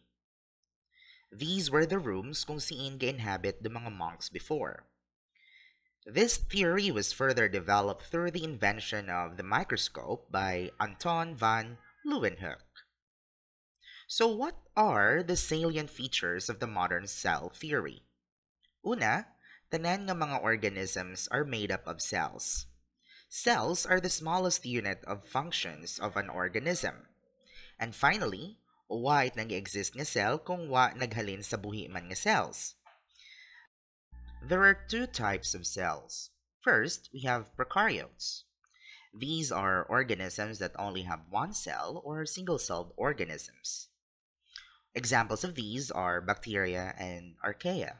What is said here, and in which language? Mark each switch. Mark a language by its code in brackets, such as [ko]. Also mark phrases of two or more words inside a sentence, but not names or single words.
[en] These were the rooms [tl] kung saan [en] inhabit the mga monks before. This theory was further developed through the invention of the microscope by Anton van Leeuwenhoek. So what are the salient features of the modern cell theory? [hil] Una, tanan nga mga [en] organisms are made up of cells. Cells are the smallest unit of functions of an organism. And finally, [hil] wa it nag-exist nga cell kung wa naghalin sa buhi man nga cells. [en] There are two types of cells. First, we have prokaryotes. These are organisms that only have one cell or single-celled organisms. Examples of these are bacteria and archaea.